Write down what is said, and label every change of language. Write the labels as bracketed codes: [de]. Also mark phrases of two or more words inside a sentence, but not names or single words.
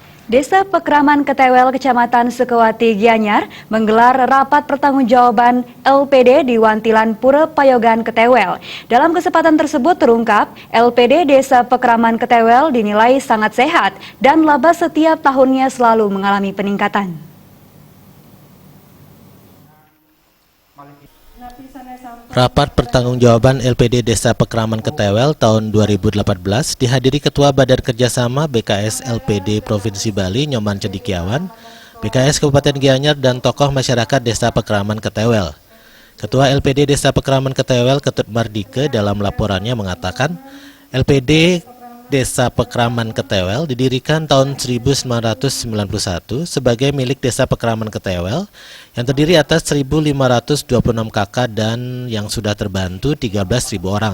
[id] Desa Pekraman Ketewel, Kecamatan Sukawati, Gianyar menggelar rapat pertanggungjawaban LPD di Wantilan Pura Payogan, Ketewel. Dalam kesempatan tersebut terungkap, LPD Desa Pekraman Ketewel dinilai sangat sehat dan laba setiap tahunnya selalu mengalami peningkatan. Rapat pertanggungjawaban LPD Desa Pekraman Ketewel tahun 2018 dihadiri Ketua Badan Kerjasama BKS LPD Provinsi Bali Nyoman Cendikiawan, BKS Kabupaten Gianyar dan tokoh masyarakat Desa Pekraman Ketewel. Ketua LPD Desa Pekraman Ketewel Ketut Mardike dalam laporannya mengatakan LPD Desa Pekraman Ketewel didirikan tahun 1991 sebagai milik Desa Pekraman Ketewel yang terdiri atas 1.526 kakak dan yang sudah terbantu 13.000 orang.